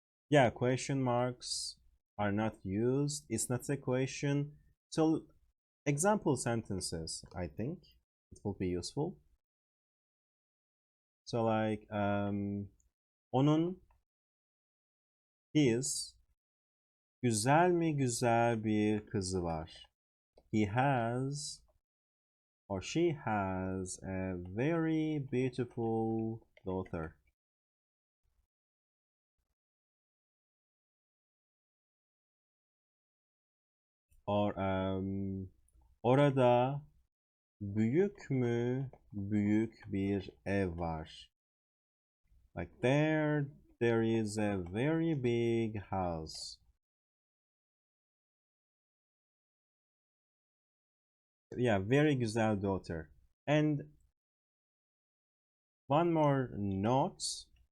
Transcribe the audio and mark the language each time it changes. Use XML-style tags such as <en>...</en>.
<en>Yeah, question marks are not used. It's not a question. So example sentences, I think it will be useful. So like</en> <tr>onun,</tr> <en>his,</en> <tr>güzel mi güzel bir kızı var.</tr> <en>He has or she has a very beautiful daughter. Or</en> <tr>orada büyük mü büyük bir ev var.</tr> <en>Like there is a very big house. Yeah, very güzel daughter. And one more note.</en>